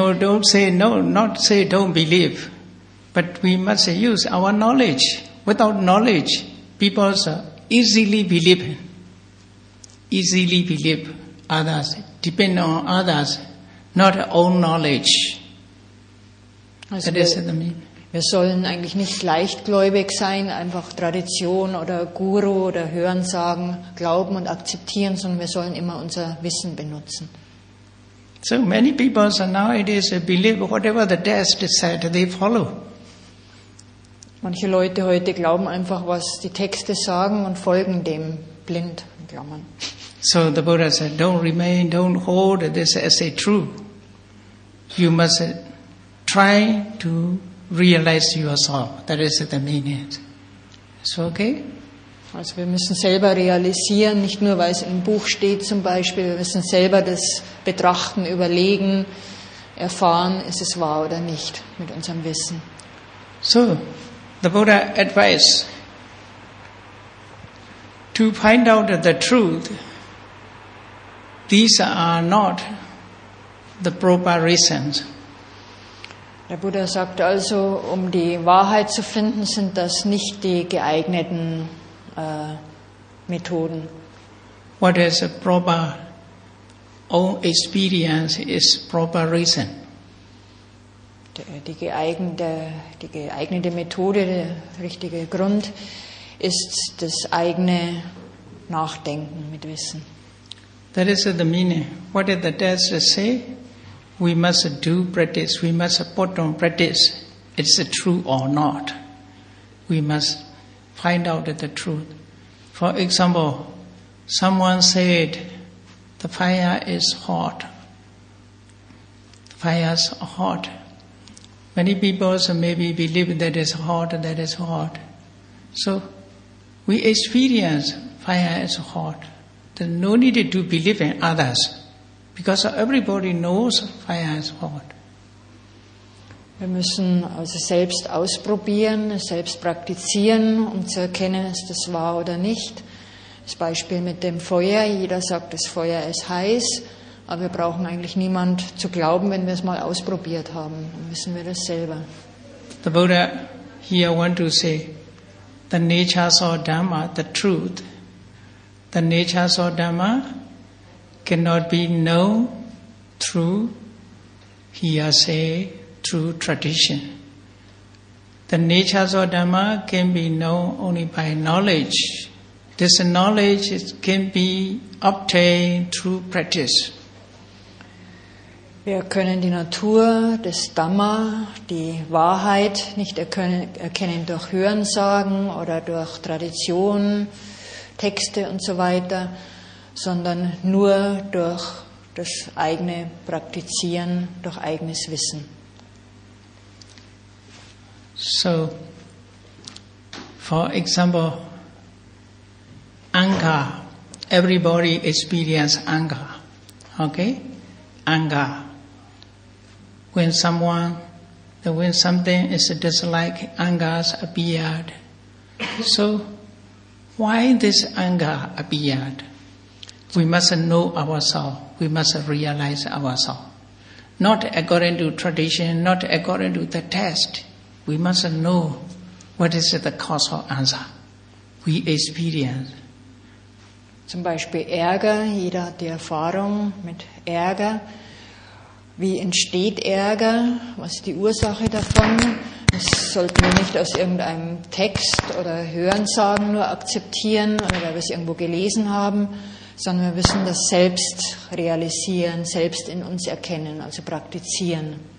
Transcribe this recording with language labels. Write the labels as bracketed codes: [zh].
[en] No, don't say no, not say don't believe. But we must use our knowledge. Without knowledge, people easily believe others, depend on others, not own knowledge. Also That is the meaning. [de] wir sollen eigentlich nicht leichtgläubig sein, einfach Tradition oder Guru oder Hörensagen glauben und akzeptieren, sondern wir sollen immer unser Wissen benutzen. [en] So many people nowadays believe whatever the text said, they follow. [de] Manche Leute heute glauben einfach, was die Texte sagen und folgen dem blind in Klammern. [en] So the Buddha said, don't remain, don't hold this as a true. You must try to realize yourself. That is the meaning. So okay? [de] Also wir müssen selber realisieren, nicht nur weil es im Buch steht zum Beispiel, wir müssen selber das betrachten, überlegen, erfahren, ist es wahr oder nicht mit unserem Wissen. [en] So the Buddha advised to find out the truth. These are not the proper reasons. [de] Der Buddha sagt also, um die Wahrheit zu finden, sind das nicht die geeigneten Methoden. [en] What is a proper own experience is proper reason. [de] Die geeignete Methode, der richtige Grund ist das eigene Nachdenken mit Wissen. [en] That is the meaning. What did the text say? We must do practice. We must put on practice. It's true or not. We must find out the truth. For example, someone said the fire is hot. The fire is hot. Many people maybe believe that is hot, that is hot. So we experience fire is hot. There's no need to believe in others. Because everybody knows fire is hot. [de] Wir müssen also selbst ausprobieren, selbst praktizieren, um zu erkennen, ist das wahr oder nicht. Das Beispiel mit dem Feuer, jeder sagt, das Feuer ist heiß, aber wir brauchen eigentlich niemand zu glauben, wenn wir es mal ausprobiert haben. Dann wissen wir das selber. [en] The Buddha here want to say, the natures of Dhamma, the truth, the natures of Dhamma cannot be known through hearsay, through tradition. The natures of Dhamma can be known only by knowledge. This knowledge can be obtained through practice. [de] Wir können die Natur des Dhamma, die Wahrheit, nicht erkennen durch Hörensagen oder durch Tradition, Texte und so weiter, sondern nur durch das eigene Praktizieren, durch eigenes Wissen. [en] So, for example, anger. Everybody experience anger. Okay? Anger. When something is disliked, anger appeared. So, why this anger appeared? We must know ourselves. We must realize ourselves. Not according to tradition, not according to the test. We must know what is the cause of answer. We experience. [de] Zum Beispiel Ärger, jeder hat die Erfahrung mit Ärger. Wie entsteht Ärger? Was ist die Ursache davon? Das sollten wir nicht aus irgendeinem Text oder Hörensagen nur akzeptieren oder weil wir es irgendwo gelesen haben, sondern wir müssen das selbst realisieren, selbst in uns erkennen, also praktizieren.